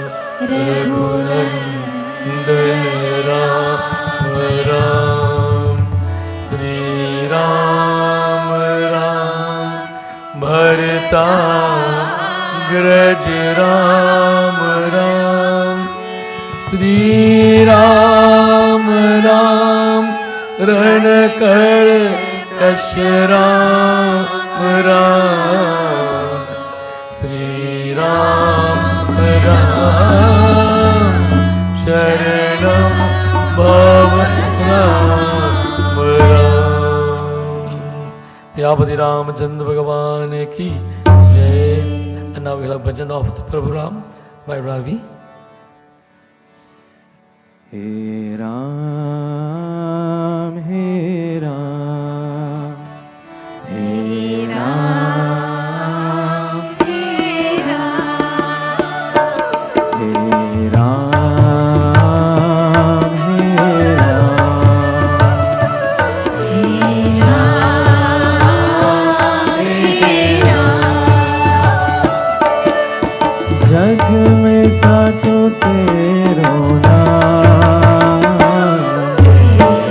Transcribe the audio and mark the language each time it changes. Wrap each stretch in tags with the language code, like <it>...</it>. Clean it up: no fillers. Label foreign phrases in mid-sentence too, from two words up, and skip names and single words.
<hi>रघुनन्दन राम राम श्री राम राम भरताग्रज राम राम श्री राम राम रणकर्कश राम राम श्री राम राम शरणम् भव राम राम सियापति रामचन्द्र भगवान की जय.</hi> <en>And now we'll have bhajan of the Prabhu Ram by Ravi.</en> <hi>हे राम, हे राम, हे राम, हे राम, हे राम, हे राम, जग में साचो तेरो नाम</hi>